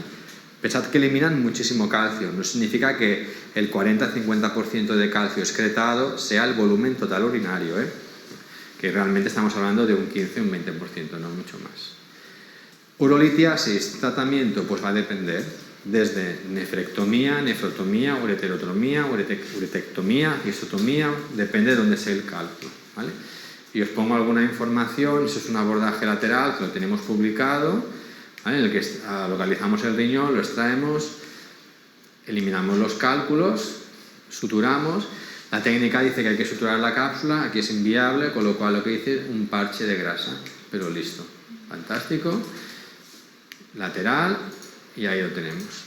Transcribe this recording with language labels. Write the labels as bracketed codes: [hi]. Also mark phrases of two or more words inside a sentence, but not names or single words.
[es] Pensad que eliminan muchísimo calcio, no significa que el 40-50% de calcio excretado sea el volumen total urinario, que realmente estamos hablando de un 15 o un 20%, no mucho más. Urolitiasis, tratamiento, pues va a depender. desde nefrectomía, nefrotomía, ureterotomía, uretectomía, cistotomía, depende de dónde sea el cálculo, ¿vale? Y os pongo alguna información. Eso es un abordaje lateral que lo tenemos publicado, ¿vale? En el que localizamos el riñón, lo extraemos, eliminamos los cálculos, suturamos. La técnica dice que hay que suturar la cápsula, aquí es inviable, con lo cual lo que hice es un parche de grasa, pero listo, fantástico, lateral, y ahí lo tenemos.